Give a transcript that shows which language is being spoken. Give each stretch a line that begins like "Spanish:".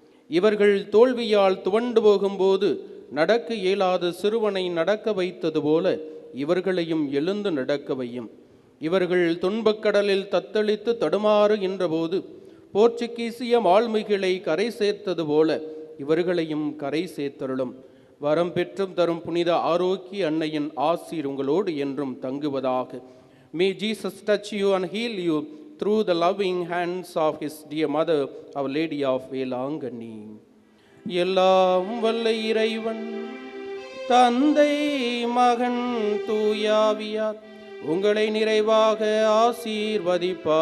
Tamil: இவர்கள் தோல்வியால் துவண்டு போகும்போது நடக்க இயலாத சிறுவனை நடக்க வைத்தது போல இவர்களையும் எழுந்து நடக்க வையும். இவர்கள் துன்பக்கடலில் தத்தளித்து தடுமாறுகின்ற போது போர்ச்சுகீசிய மாலுமிகளை கரை சேர்த்தது போல இவர்களையும் கரை சேர்த்தருளும். வரம் பெற்றும் தரும் புனித ஆரோக்கிய அன்னையின் ஆசீர் உங்களோடு என்றும் தங்குவதாக.
English: May Jesus touch you and heal you through the loving hands of his dear mother, Our Lady of Velangani.
Tamil: எல்லாம் வல்ல இறைவன் தந்தை மகன் தூயாவியார் உங்களை நிறைவாக ஆசீர்வதிப்பாராக.